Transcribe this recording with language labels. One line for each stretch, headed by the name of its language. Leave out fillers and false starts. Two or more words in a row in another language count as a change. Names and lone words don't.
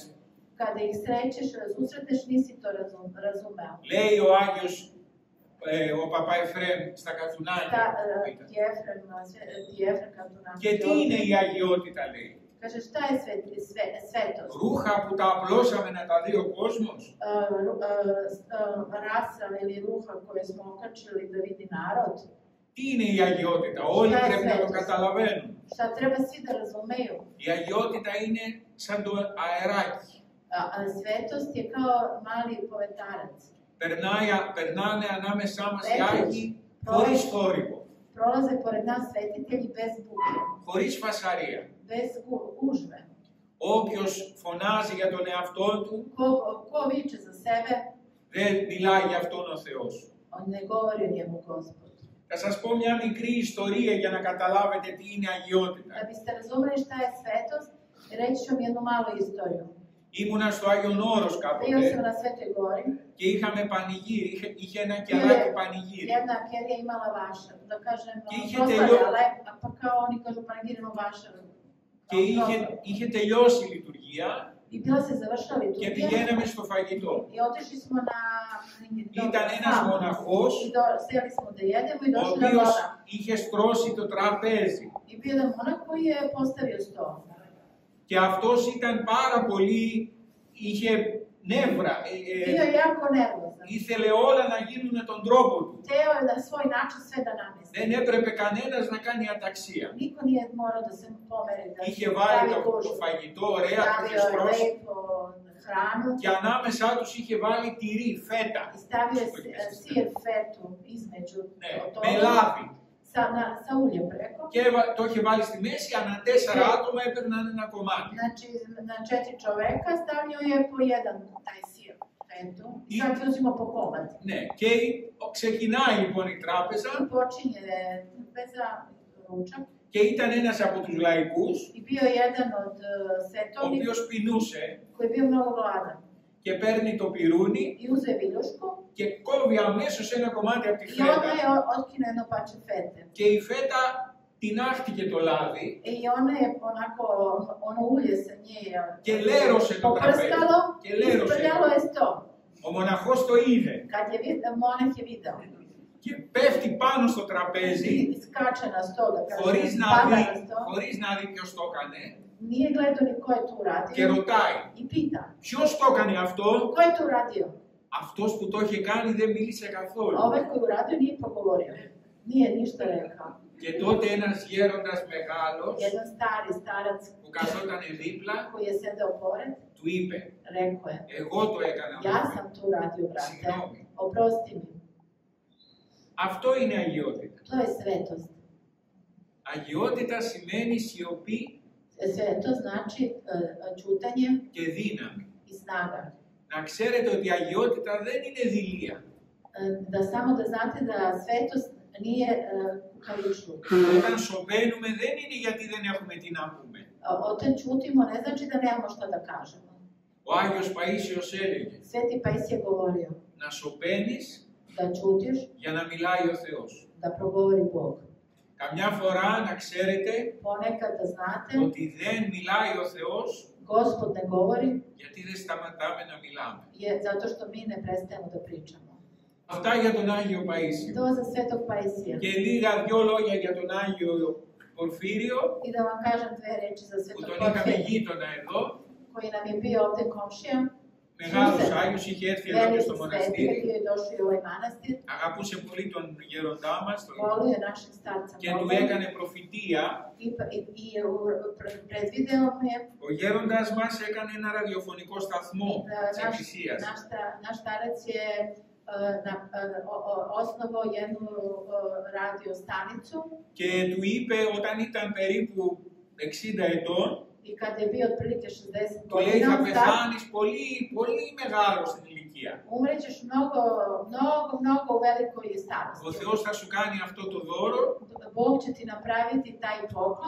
Serbian: Kada ih srećeš, susretneš, nisi to razumeo.
Greek: Λέει ο Άγιος ο Παπά Εφραίμ στα Καθουνάκια.
Serbian: Jefrem Katunaki.
Greek: Και τι είναι η αγιότητα, λέει?
Serbian: Kaže, šta je svetost?
Greek: Ρούχα που τα απλώσαμε να τα δει ο κόσμος.
Serbian: Rasa ili ruha koje smo okačili da vidi narod.
Greek: Τι είναι η αγιότητα? Όλοι πρέπει να το καταλαβαίνουν.
Serbian: Šta treba svi da razumeju?
Greek: Η αγιότητα είναι σαν το αεράκι.
Serbian: Svetost je kao mali povetarac.
Greek: Περνάνε ανάμεσά μας οι Άγιοι χωρίς θόρυβο.
Serbian: Prolaze pored nas svetitelji bez buke,
Greek: Χωρίς φασαρία.
Serbian: bez gužve.
Greek: Όποιος φωνάζει για τον εαυτό του,
Serbian: Ko viče za sebe,
Greek: δεν μιλάει για αυτόν ο Θεός.
Serbian: on ne govori o njemu Gospod.
Greek: Θα σας πω μια μικρή ιστορία για να καταλάβετε τι είναι αγιότητα.
Serbian: Da biste razumeli šta je svetost, reći ću vam jednu malu istoriju.
Greek: Ήμουνα στο Άγιον Όρος
Serbian: Bio sam
Greek: κάποτε
Serbian: na Svetoj gori,
Greek: και είχαμε πανηγύρι, είχε ένα κεράκι πανηγύρι.
Serbian: jedna kelija imala vašar, da kažem,
Greek: είχε
Serbian: proslavljala, pa kao oni kažu panegirinu vašaru.
Greek: Και είχε τελειώσει η λειτουργία
Serbian: I bila se završila
Greek: και
Serbian: liturgija
Greek: πηγαίναμε στο φαγητό.
Serbian: i otišli smo na
Greek: Ήταν ένας μοναχός
Serbian: seli smo da jedemo i
Greek: ο
Serbian: došli na
Greek: οποίος
Serbian: dvora.
Greek: είχε στρώσει το τραπέζι.
Serbian: I bio jedan monak koji je postavio sto.
Greek: Και αυτός ήταν πάρα πολύ, είχε νεύρα.
Serbian: Bio je jako nervozan.
Greek: Ήθελε όλα να γίνουν με τον τρόπο του.
Serbian: Teo je na svoj način sve da namesti.
Greek: Δεν έπρεπε κανένας να κάνει αταξία.
Serbian: Niko nije morao da se pomeri, da
Greek: Είχε
Serbian: se
Greek: βάλει
Serbian: pravi
Greek: το
Serbian: gužvu.
Greek: φαγητό, ωραία, το είχε
Serbian: Stavio je
Greek: στρώσει.
Serbian: lepo hranu
Greek: Και ανάμεσά τους είχε βάλει τυρί, φέτα.
Serbian: i stavio je sir fetu između
Greek: Ναι,
Serbian: toga
Greek: με λάδι.
Serbian: sa uljem preko.
Greek: Και το είχε βάλει στη μέση, ανά 4 άτομα έπαιρναν ένα κομμάτι.
Serbian: Znači, na 4 čoveka stavljao je po jedan taj sir. Sad se uzimo po komad.
Greek: Ναι, και ξεκινάει λοιπόν η τράπεζα.
Serbian: I počinje trpeza, ručak.
Greek: Και ήταν ένας από τους λαϊκούς,
Serbian: I bio je jedan od
Greek: ο
Serbian: svetovnika
Greek: οποίος πεινούσε
Serbian: koji je bio mnogo gladan.
Greek: και παίρνει το πυρούνι
Serbian: I uze viljušku
Greek: και κόβει αμέσως ένα κομμάτι από τη
Serbian: i
Greek: φέτα.
Serbian: odmah je otkine jedno pače fete.
Greek: Και η φέτα τινάχτηκε το λάδι
Serbian: I ona je onako, ono ulje sa nje
Greek: και λέρωσε το τραπέζι.
Serbian: poprskalo
Greek: Και
Serbian: i
Greek: λέρωσε.
Serbian: isprljalo je sto.
Greek: Ο μοναχός το είδε
Serbian: Kad je monah je video.
Greek: και πέφτει πάνω στο τραπέζι
Serbian: I skače na sto, da kaže,
Greek: χωρίς
Serbian: pada
Greek: να δει ποιος το έκανε
Serbian: Nije gledao ni ko je to
Greek: και
Serbian: uradio
Greek: ρωτάει
Serbian: i pita,
Greek: ποιος το έκανε αυτό.
Serbian: ko je to uradio?
Greek: Αυτός που το είχε κάνει δεν μίλησε καθόλου.
Serbian: A ovaj koji je uradio nije progovorio, nije ništa rekao.
Greek: Και τότε ένας γέροντας μεγάλος
Serbian: Jedan stari starac
Greek: που καθόταν δίπλα
Serbian: koji je sedeo pored,
Greek: του είπε
Serbian: rekao je,
Greek: εγώ το έκανα
Serbian: ja
Greek: αυτό.
Serbian: sam to uradio, brate,
Greek: Συγγνώμη.
Serbian: oprosti mi.
Greek: Αυτό είναι αγιότητα.
Serbian: To je svetost.
Greek: Αγιότητα σημαίνει σιωπή
Serbian: Sveto znači čutanje
Greek: και δύναμη.
Serbian: i snaga.
Greek: Να ξέρετε ότι η αγιότητα δεν είναι δειλία.
Serbian: Da samo da znate da svetost nije kukavičluk.
Greek: Όταν σωπαίνουμε δεν είναι γιατί δεν έχουμε τι να πούμε.
Serbian: Όταν čutimo ne znači da nemamo što da kažemo.
Greek: Ο Άγιος Παΐσιος έλεγε
Serbian: Sveti Pajsije govorio
Greek: να σωπαίνεις
Serbian: da čutiš,
Greek: για να μιλάει ο Θεός.
Serbian: da progovori Bog.
Greek: Καμιά φορά να ξέρετε
Serbian: Ponekad da znate,
Greek: ότι δεν μιλάει ο Θεός
Serbian: Gospod ne govori
Greek: γιατί δεν σταματάμε να μιλάμε.
Serbian: je zato što mi ne prestajemo da pričamo.
Greek: Αυτά για τον Άγιο Παΐσιο.
Serbian: To za Svetog Pajsija.
Greek: Και λίγα δυο λόγια για τον Άγιο Πορφύριο
Serbian: I da vam kažem dve reči za
Greek: που
Serbian: Svetog
Greek: τον είχαμε
Serbian: Porfirija,
Greek: γείτονα εδώ.
Serbian: koji nam je bio ovde komšija.
Greek: Μεγάλος Άγιος, είχε έρθει εδώ και
Serbian: Veliki
Greek: στο
Serbian: sveti
Greek: μοναστήρι.
Serbian: bio je došao i u ovaj manastir.
Greek: Αγαπούσε πολύ τον γέροντά μας τον...
Serbian: Volio je našeg starca
Greek: και του
Serbian: mnogo
Greek: έκανε προφητεία.
Serbian: i predvideo mu je
Greek: Ο γέροντας μας έκανε ένα ραδιοφωνικό σταθμό της Εκκλησίας.
Serbian: naš starac je osnovao jednu radio stanicu
Greek: Και του είπε όταν ήταν περίπου 60 ετών,
Serbian: i kad je bio otprilike 60
Greek: του λέει θα
Serbian: godina,
Greek: πεθάνεις πολύ, πολύ μεγάλο στην ηλικία.
Serbian: umrećeš mnogo u velikoj
Greek: Ο
Serbian: starosti.
Greek: Θεός θα σου κάνει αυτό το δώρο
Serbian: Bog će ti napraviti taj poklon